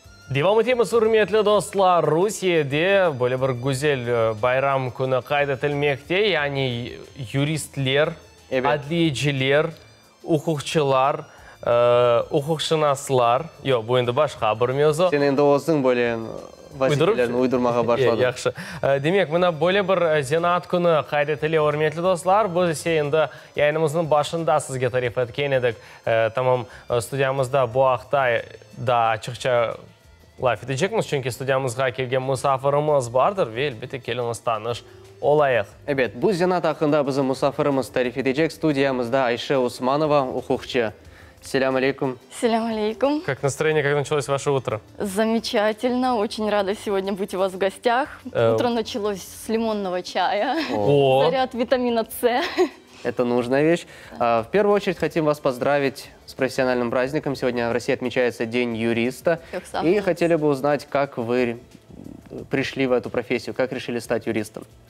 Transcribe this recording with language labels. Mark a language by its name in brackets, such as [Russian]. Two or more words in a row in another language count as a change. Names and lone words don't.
[Crimean Tatar] Devam etimiz hürmetli dostlar. Rusya'da böyle bir güzel bayram günü kaydedilmekte. Yani juristler, adliyeciler, hukukçular, hukukşünaslar. Yok, bu endi başka bir mevzu. Sen endi o'zing böyle vazifelerini uydurmağa başladın. Yaxşı. Demek, buna böyle bir zenat günü kaydetili hürmetli dostlar. Bu endi yayınımızın başında sizge tarif etken edik. Tamam, studiyamızda bu hafta da açıkça laf edecekmiz, çünkü studiyamızga kelgen musafirimiz vardır ve elbette keliniz tanış olayıq. Evet, bu zenat hakkında bizim musafirimiz tarif edecek. Studiyamızda Ayşe Усманова, hukukçu. Селам алейкум. Селям алейкум. [Russian] Как настроение, как началось ваше утро? Замечательно. Очень рада сегодня быть у вас в гостях. Утро началось с лимонного чая. Заряд витамина С. Это нужная вещь. В первую очередь хотим вас поздравить с профессиональным праздником. Сегодня в России отмечается День юриста. И хотели бы узнать, как вы пришли в эту профессию, как решили стать юристом.